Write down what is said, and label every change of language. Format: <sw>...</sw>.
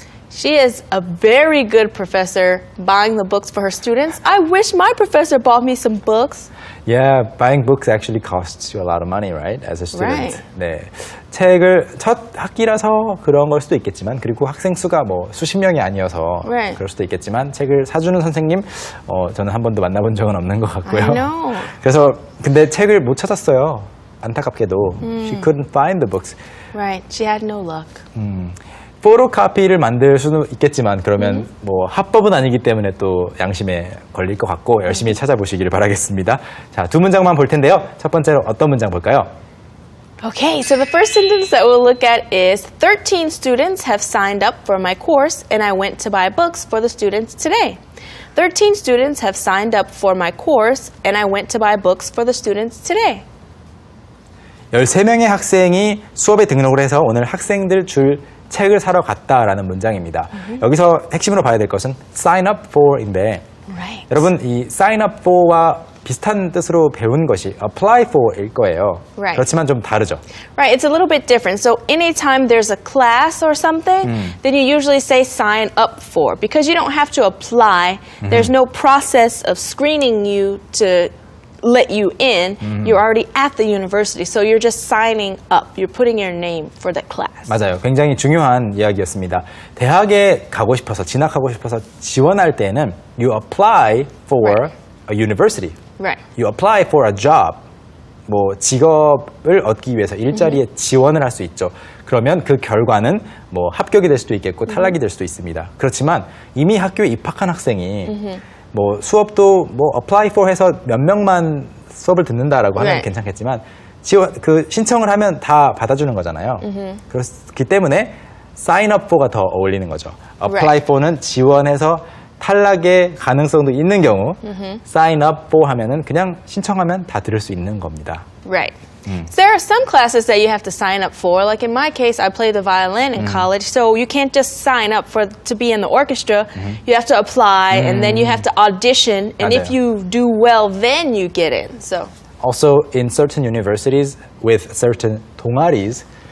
<en>She is a very good professor buying the books for her students. I wish my professor bought me some books. Yeah, buying books actually costs you a lot of money, right? As a student. Right.</en> <ko>네. 책을 첫 학기라서 그런 걸 수도 있겠지만 그리고 학생 수가 뭐 수십 명이 아니어서</ko> <en>Right.</en> <ko>그럴 수도 있겠지만 책을 사주는 선생님 저는 한 번도 만나본 적은 없는 것 같고요.</ko> <en>I know.</en> <ko>그래서 근데 책을 못 찾았어요. 안타깝게도</ko> <en>she couldn't find the books. Right. She had no luck.</en> <ko>포토카피를 만들 수는 있겠지만 그러면 뭐 합법은 아니기 때문에 또 양심에 걸릴 것 같고 열심히 찾아보시기를 바라겠습니다. 자, 두 문장만 볼 텐데요. 첫 번째로 어떤 문장 볼까요?</ko> <en>Okay, so the first sentence that we'll look at is 13 students have signed up for my course and I went to buy books for the students today. 13 students have signed up for my course and I went to buy books for the students today.</en> <ko>13명의 학생이 수업에 등록을 해서 오늘 학생들 줄 책을 사러 갔다라는 문장입니다. 여기서 핵심으로 봐야 될 것은 sign up for인데</ko> <en>Right.</en> <ko>여러분 이 sign up for와 비슷한 뜻으로 배운 것이 apply for일 거예요.</ko> <en>Right.</en> <ko>그렇지만 좀 다르죠.</ko> <en>Right, it's a little bit different. So anytime there's a class or something, then you usually say sign up for because you don't have to apply. There's no process of screening you to let you in. You're already at the university, so you're just signing up. You're putting your name for the class.</en> <ko>맞아요. 굉장히 중요한 이야기였습니다. 대학에 가고 싶어서 진학하고 싶어서 지원할 때는</ko> <en>you apply for Right. a university. Right. You apply for a job.</en> <ko>뭐 직업을 얻기 위해서 일자리에 지원을 할 수 있죠. 그러면 그 결과는 뭐 합격이 될 수도 있겠고 탈락이 될 수도 있습니다. 그렇지만 이미 학교에 입학한 학생이 뭐 수업도 뭐 apply for 해서 몇 명만 수업을 듣는다라고 하면</ko> <en>Right.</en> <ko>괜찮겠지만 지원 그 신청을 하면 다 받아주는 거잖아요. 그렇기 때문에 sign up for가 더 어울리는 거죠.</ko> <en>apply Right.</en> <ko>for는 지원해서 탈락의 가능성도 있는 경우 sign up for 하면은 그냥 신청하면 다 들을 수 있는 겁니다.</ko> <en>Right. There are some classes that you have to sign up for. Like in my case, I play the violin in college, so you can't just sign up to be in the orchestra. You have to apply, and then you have to audition. And if</en> <ko>맞아요.</ko> <en>you do well, then you get in. So Also, in certain universities with certain 동아리s,</en>